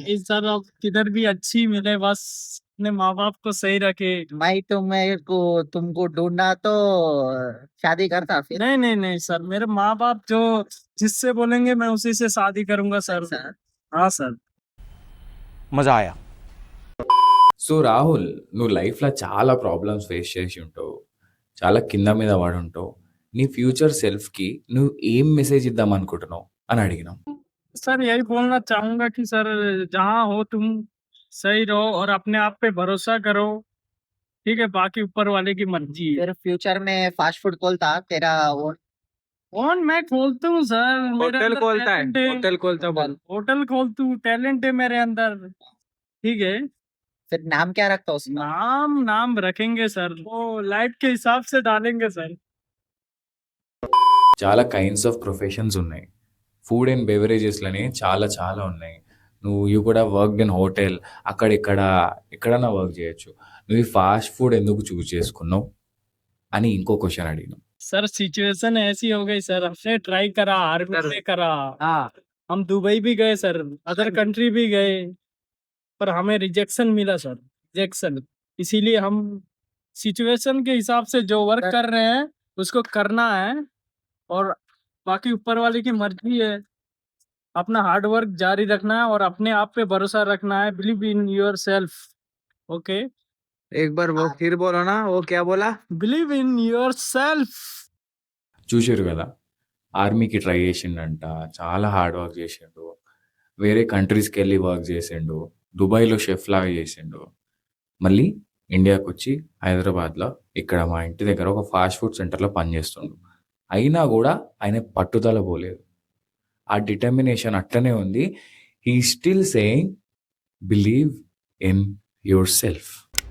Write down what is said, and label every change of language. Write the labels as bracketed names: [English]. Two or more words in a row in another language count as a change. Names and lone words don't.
[Hindi] इस सर अब किधर भी अच्छी मिले, बस अपने माँ बाप को सही रखे। मैं तुमको ढूंढना तो शादी करता फिर? नहीं नहीं नहीं सर, मेरे माँ बाप जो जिससे बोलेंगे मैं उसी से शादी करूंगा सर। सर हाँ सर। मजा आया. [Telugu] సో రాహుల్, నువ్వు లైఫ్‌లో చాలా ప్రాబ్లమ్స్ ఫేస్ చేసి ఉంటావు. చాలా కింద మీద పడి ఉంటావు. నీ [English] future self [Telugu] నువ్వు ఏం మెసేజ్ ఇద్దాం అనుకుంటున్నావు అని అడిగినాం. [Hindi] सर यही बोलना चाहूंगा कि सर जहाँ हो तुम सही रहो और अपने आप पे भरोसा करो, ठीक है? बाकी ऊपर वाले की मर्जी है। फिर फ्यूचर में [English] fast food [Hindi] खोलता तेरा वो? कौन, मैं खोलता हूँ सर, मेरे होटल अंदर खोलता है, talent होटल खोलता बोल. होटल खोलता हूँ, टैलेंट है मेरे अंदर, ठीक है? फिर नाम क्या रखता उसका? नाम रखेंगे सर, वो लाइफ के हिसाब से डालेंगे सर। [Telugu] చాలా [English] kinds of professions [Telugu] ఉన్నాయి. [English] food and beverages [Telugu] చాలా చాలా ఉన్నాయి. [English] you could have worked in hotel, [Telugu] అక్కడ ఇక్కడ ఎక్కడైనా వర్క్ చేయొచ్చు. నువ్వు ఈ [English] fast food [Telugu] ఎందుకు చూజ్ చేసుకున్నావు అని ఇంకో క్వెషన్ అడిగినాం. [Hindi] सर सिचुएशन ऐसी हो गई सर, हमने ट्राई करा, आर्मी में करा, हाँ हम दुबई भी गए सर, [English] other country [Hindi] भी गए, पर हमें रिजेक्शन मिला सर, रिजेक्शन। इसीलिए हम सिचुएशन के हिसाब से जो वर्क कर रहे हैं उसको करना है, और बाकी ऊपर वाले की मर्जी है। अपना [English] hard work [Hindi] जारी रखना है और अपने आप पे भरोसा रखना है। [English] believe in your self, okay? [Hindi] एक बार वो फिर बोलो ना, वो क्या बोला? [English] believe in your self. [Telugu] చూసారు కదా, ఆర్మీకి ట్రై చేసిండంట, చాలా [English] hard work [Telugu] చేసిండు, వేరే కంట్రీస్కి వెళ్ళి వర్క్ చేసిండు, దుబాయ్లో షెఫ్ లాగా చేసిండు, మళ్ళీ ఇండియాకి వచ్చి హైదరాబాద్లో ఇక్కడ మా ఇంటి దగ్గర ఒక [English] fast food center [Telugu] పనిచేస్తుండు. అయినా కూడా ఆయన పట్టుదల పోలేదు, ఆ డిటర్మినేషన్ అట్లనే ఉంది. [English] he still saying believe in your self.